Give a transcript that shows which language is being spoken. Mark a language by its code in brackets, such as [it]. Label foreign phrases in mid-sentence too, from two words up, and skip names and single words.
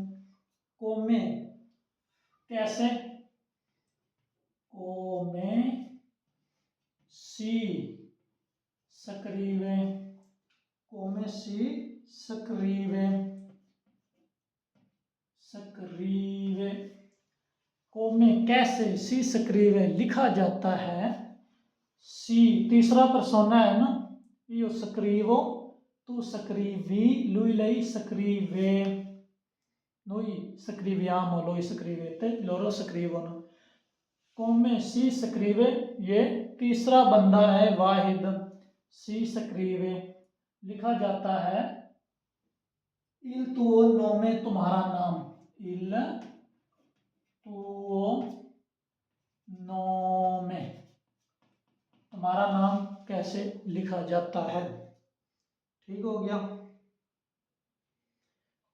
[it] कोमे कैसे, come si scrive, come si scrive, scrive, come कैसे si scrive [ur] لکھا جاتا ہے، سی تیسرا پرسونا ہے نا, [it] io scrivo tu scrivi lui lei scrive, noi scriviamo lui scrivete loro scrivono, come si scrive [ur] یہ تیسرا بندہ ہے واحد, [it] si scrive [ur] لکھا جاتا ہے, [it] il tuo nome [ur] تمہارا نام, [it] il tuo nome [ur] تمہارا نام کیسے لکھا جاتا ہے. ٹھیک ہو گیا.